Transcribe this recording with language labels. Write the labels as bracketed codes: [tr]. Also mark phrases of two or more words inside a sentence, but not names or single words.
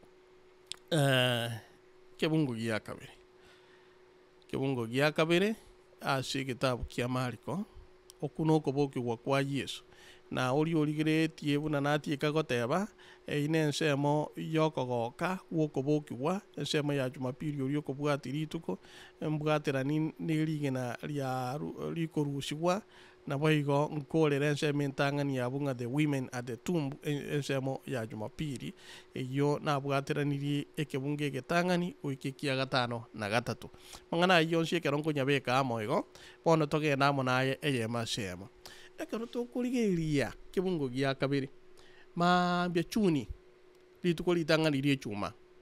[guz] kebungo gia kabere ase egetabu kia Mariko oku nokobokiwa kwa Yesu na ori origeretie buna natieka goteba ine ensemo yokogoka gwokobokiwa ensemo ya Jumapili ori okobwati rituko mbwaterani nerigena ria rikorusigwa nabo igo nkorera ensemo entang'ani abo ng'a [en] the women at the tomb [guz] ensemo ya Jumapili eyo nabwateranirie ekebunge egetang'ani goika ekia gatano na gatato mang'ana aywo yonsi ekero nkonyabeka amo igo bono togenda amo naye eyemo asemo ekero tokorigeria kebungo gia kabere mambia chuni rituko ritang'ani ria echuma